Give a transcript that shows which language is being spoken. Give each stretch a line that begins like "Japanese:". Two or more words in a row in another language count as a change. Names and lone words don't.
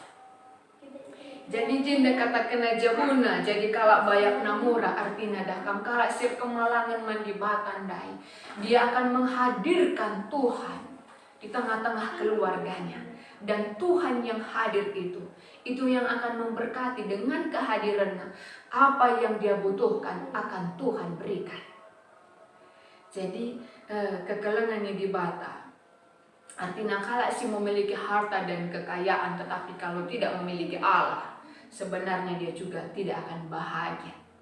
Batak Karo: Jadi jinda kata kena jabuna, jadi kalak bayak namura artinya dakam kalak sir kemalangan mandi batandai.
Indonesian: Dia akan menghadirkan Tuhan di tengah-tengah keluarganya. Dan Tuhan yang hadir itu yang akan memberkati dengan kehadirannya. Apa yang dia butuhkan akan Tuhan berikan. Jadi
Batak Karo: kekelengan di bata
Indonesian: artinya kalau si memiliki harta dan kekayaan, tetapi kalau tidak memiliki Allah, sebenarnya dia juga tidak akan bahagia.